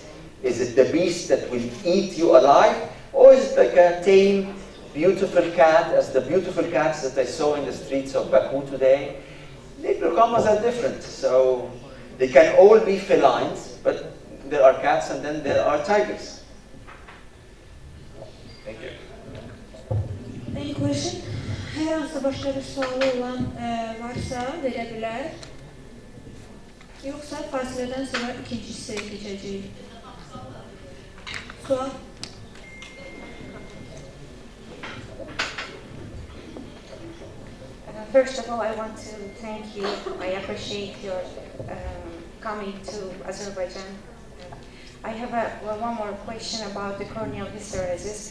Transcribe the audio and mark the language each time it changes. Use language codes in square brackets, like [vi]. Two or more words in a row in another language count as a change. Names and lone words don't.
[en] Is it the beast that will eat you alive? Or is it like a tame, beautiful cat, as the beautiful cats that I saw in the streets of Baku today? The glaucomas are different. So they can all be felines, but there are cats and then there are tigers. Thank you. Any question? [az] Hər hansı başqa bir sualı olan varsa verə bilər. Yoxsa fasilədən sonra ikinci hissəyə keçəcəyik. Sual? [en] First of all, I want to thank you. I appreciate your coming to Azerbaijan. I have one more question about the corneal hysteresis.